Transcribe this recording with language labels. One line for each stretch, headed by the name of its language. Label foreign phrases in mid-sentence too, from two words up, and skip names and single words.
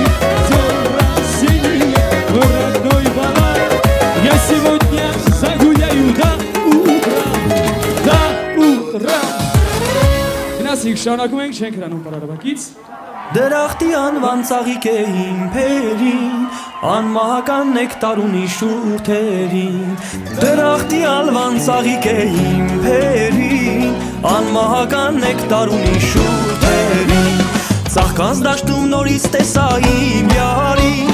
Russian: Днем рождения, мой родной Балат, я сегодня загуляю до утра. До утра.
Armenian: Գնացինք շարունակում ենք, չենք հրանում պարարավակից։ Դրախտի անվան ծաղիկ է իմ փերին, անմահական նեկտար ունի շուրթերին։ Դրախտի անվան ծաղիկ է իմ փերին, անմահական նեկտար ունի շուրթերին։ Ծաղկած դաշտում նորից տեսա իմ յարին,